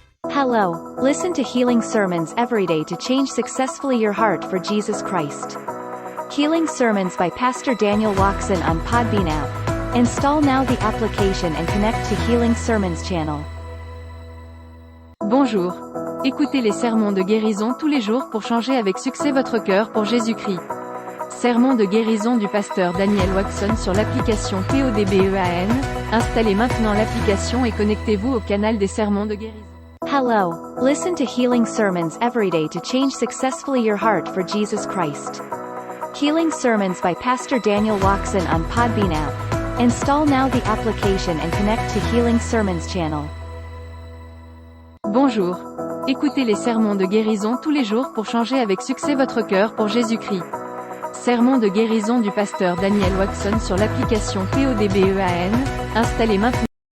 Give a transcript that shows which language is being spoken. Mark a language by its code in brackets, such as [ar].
[en] Hello, listen to healing sermons every day to change successfully your heart for Jesus Christ. Healing Sermons by Pastor Daniel Watson on Podbean app. Install now the application and connect to Healing Sermons channel. [fr] Bonjour. Écoutez les sermons de guérison tous les jours pour changer avec succès votre cœur pour Jésus-Christ. Sermon de guérison du pasteur Daniel Watson sur l'application PODBEAN. Installez maintenant l'application et connectez-vous au canal des sermons de guérison. [en] Hello, listen to healing sermons every day to change successfully your heart for Jesus Christ. Healing Sermons by Pastor Daniel Watson on Podbean app. Install now the application and connect to Healing Sermons channel. [fr] Bonjour. Écoutez les sermons de guérison tous les jours pour changer avec succès votre cœur pour Jésus-Christ. Sermon de guérison du pasteur Daniel Watson sur l'application PODBEAN. Installez maintenant